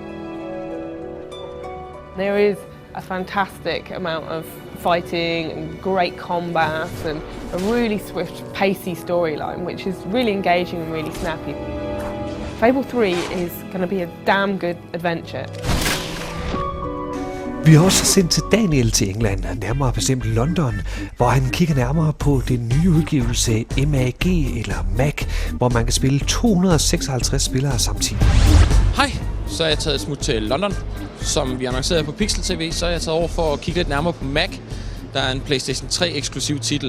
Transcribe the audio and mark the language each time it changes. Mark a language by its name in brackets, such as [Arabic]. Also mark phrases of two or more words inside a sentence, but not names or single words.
[English] There is a fantastic amount of fighting and great combat and a really swift, pacey storyline, which is really engaging and really snappy. Fable 3 is going to be a damn good adventure. [Danish] Vi har også sendt til Daniel til England, nærmere bestemt London, hvor han kigger nærmere på den nye udgivelse MAG, eller Mag, hvor man kan spille 256 spillere samtidig. Hej, så er jeg taget et smut til London. Som vi annoncerede på Pixel TV, så er jeg taget over for at kigge lidt nærmere på Mag, der er en PlayStation 3 eksklusiv titel.